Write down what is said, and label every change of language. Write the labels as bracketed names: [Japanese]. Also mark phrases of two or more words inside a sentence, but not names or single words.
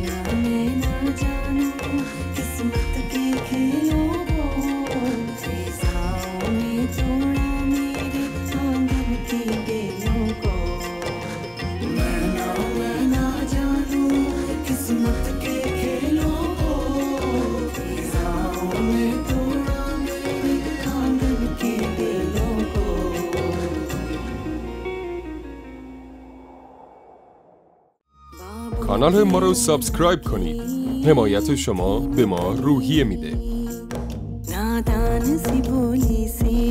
[Hindi] मैं ना जानूं किस्मत के खेलों को, फिजाओं में तोड़ा मेरे आंगन की बेलों को। मैं ना जानूं किस्मत के खेलों को, फिजाओं में तोड़ा मेरे आंगन की बेलों को। [Persian] کانال ما رو سابسکرایب کنید. حمایت شما به ما روحیه میده.